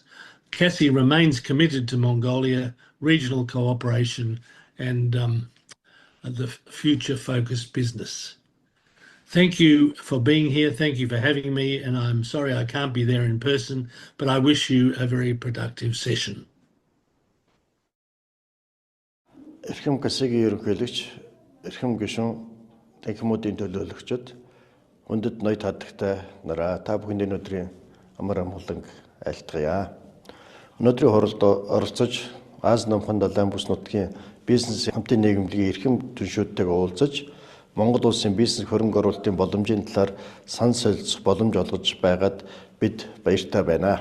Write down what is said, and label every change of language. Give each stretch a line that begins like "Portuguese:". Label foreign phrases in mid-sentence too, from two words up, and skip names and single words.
English: CACCI remains committed to Mongolia, regional cooperation, and the future-focused business. Thank you for being here. Thank you for having me. And I'm sorry I can't be there in person, but I wish you a very productive session.
Mongolian: Эрхэм CACCI-гийн ерөнхийлөгч, эрхэм гишүүн, танхимуудын төлөөлөгчид, хүндэт ноёд хадагтай нараа та бүхэнд өнөөдрийн амар амгалан айлтгая. Өнөөдрийн хуралд оролцож, Аз намхан далайн бүс нутгийн бизнес хамтын нийгэмлэгийн эрхэм түншүүдтэйг уулзаж, Монгол улсын бизнес хөрөнгө оруулалтын боломжийн талаар сан солилцох боломж олгож байгаад бид баяртай байна.